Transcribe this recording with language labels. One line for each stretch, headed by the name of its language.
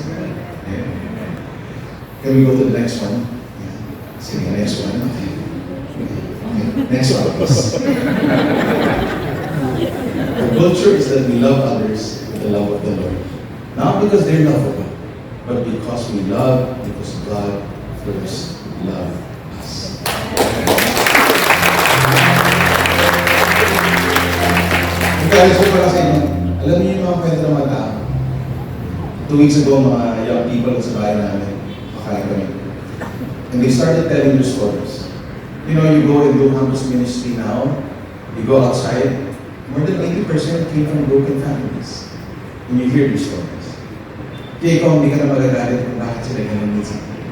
English: Okay. Can we go to the next one? Yeah. Sige, next one. Okay. Okay. Next one, please. The culture is that we love others with the love of the Lord. Not because they're lovable, but because we love, because God first loved us.
Filipino: Kaya gusto ko lang sa inyo, alam niyo yung mga kwento ng mga tao. 2 weeks ago, mga young people sa bahay namin, makain kami.
English: And they started telling their stories. You know, you go and do campus ministry now, you go outside, more than 80% came from broken families. And you hear their stories.
Filipino: Kaya ikaw, hindi ka na magagalit kung bakit sila ganun minsan.